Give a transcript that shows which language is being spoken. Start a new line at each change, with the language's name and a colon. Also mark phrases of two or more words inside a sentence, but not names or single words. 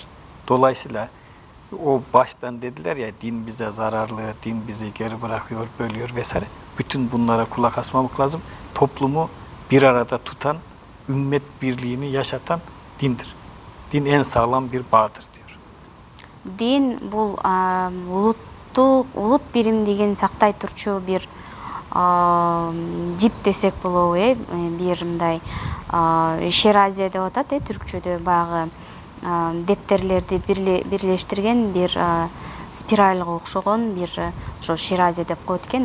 Turkish: Dolayısıyla o baştan dediler ya, din bize zararlı, din bizi geri bırakıyor, bölüyor vesaire. Bütün bunlara kulak asmamak lazım. Toplumu bir arada tutan, ümmet birliğini yaşatan dindir. Din en sağlam bir bağdır diyor.
Kyrgyz: Din bул улут биримдигин сактай турчу бир жип десек болобу, бир мындай Ширазия деп атат, түркчөдө баягы дептерлерди бирлештирген бир спиральга окшогон бир ошо Ширазия деп коет экен.